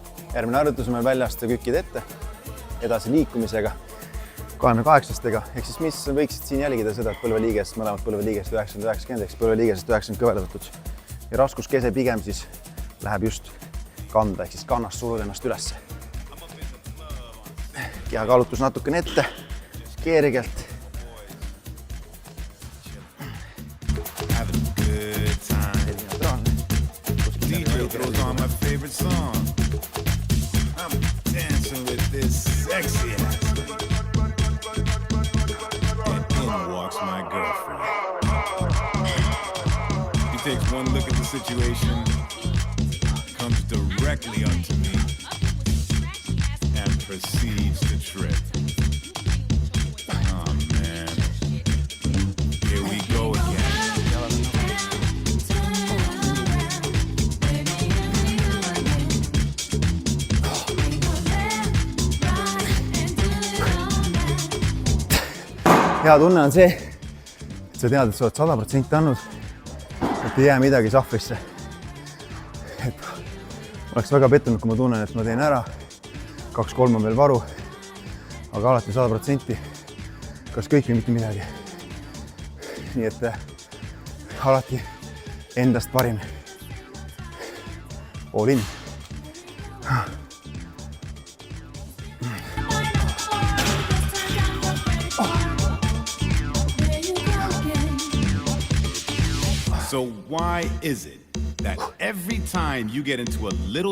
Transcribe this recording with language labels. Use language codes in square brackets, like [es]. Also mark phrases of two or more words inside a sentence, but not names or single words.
[et] Järgmine harjutus on meil välja astuda kükkide ette, edasi liikumisega 28-stega, ehk siis mis võiksid siin jälgida seda, et põlveliigest, mõlemad põlveliigest 90-90, ehk põlveliigest 90 kõverdatud. Ja raskuskese pigem siis läheb just kanda, ehk siis kannast suruda ennast ülesse. Kehakaalutus natukene ette, kergelt. [en] DJ throws on my favorite song. I'm dancing with this sexy ass. And in walks my girlfriend. He takes one look at the situation, comes directly up to me, and proceeds to trip. Oh man. Here we go again. [et] Hea tunne on see, et sa tead, et sa oled 100% andnud, et ei jää midagi sahvrisse. Et oleks väga pettunud, kui ma tunnen, et ma teen ära, 2-3 on veel varu, aga alati 100%, kas kõik või mitte midagi. Nii et alati endast parim. [en] All in. So why is it that every time you get into a little